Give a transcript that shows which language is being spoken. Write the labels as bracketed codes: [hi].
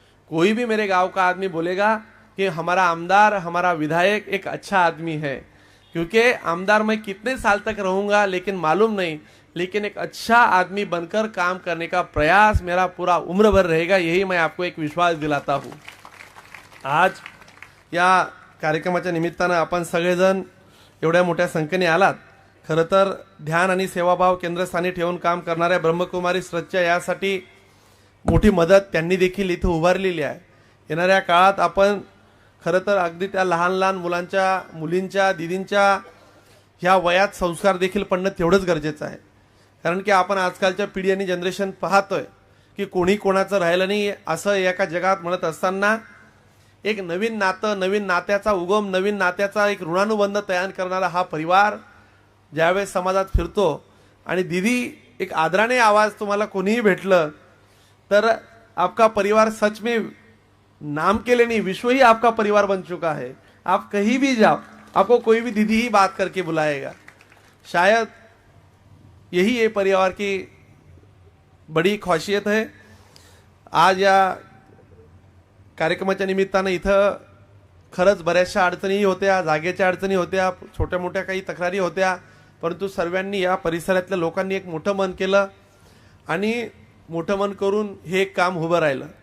[hi] कोई भी मेरे गांव का आदमी बोलेगा कि हमारा आमदार, हमारा विधायक एक अच्छा आदमी है, क्योंकि आमदार मैं कितने साल तक रहूंगा लेकिन मालूम नहीं, लेकिन एक अच्छा आदमी बनकर काम करने का प्रयास मेरा पूरा उम्र भर रहेगा, यही मैं आपको एक विश्वास दिलाता हूँ. [mr] आज या कार्यक्रमाच्या निमित्तानं आपण सगळेजण एवढ्या मोठ्या संख्येने आलात. खरं तर ध्यान आणि सेवाभाव केंद्रस्थानी ठेवून काम करणाऱ्या ब्रह्मकुमारी ट्रस्टच्या यासाठी मोठी मदत त्यांनी देखील इथं उभारलेली आहे. येणाऱ्या काळात आपण खरं तर अगदी त्या लहान लहान मुलांच्या, मुलींच्या, दीदींच्या ह्या वयात संस्कार देखील पडणं तेवढंच गरजेचं आहे. कारण की आपण आजकालच्या पिढी आणि जनरेशन पाहतोय की कोणी कोणाचं राहिलं नाही असं एका जगात म्हणत असताना एक नवीन नातं, नवीन नात्याचा उगम, नवीन नात्याचा एक ऋणानुबंध तयार करणारा हा परिवार ज्यावेळेस समाजात फिरतो आणि दीदी एक आदराने आवाज तुम्हाला कोणीही भेटलं तर [hi] आपका परिवार सच में नाम के लिए नहीं, विश्व ही आपका परिवार बन चुका है. आप कहीं भी जाओ, आपको कोई भी दीदी ही बात करके बुलाएगा. शायद यही ये परिवार की बड़ी खासियत है. [mr] आज या कार्यक्रमाच्या निमित्तानं इथं खरंच बऱ्याचशा अडचणी होत्या, जागेच्या अडचणी होत्या, छोट्या मोठ्या काही तक्रारी होत्या, परंतु सर्वांनी या परिसरातल्या लोकांनी एक मोठं मन केलं आणि मोठं मन करून हे काम उभं राहिलं.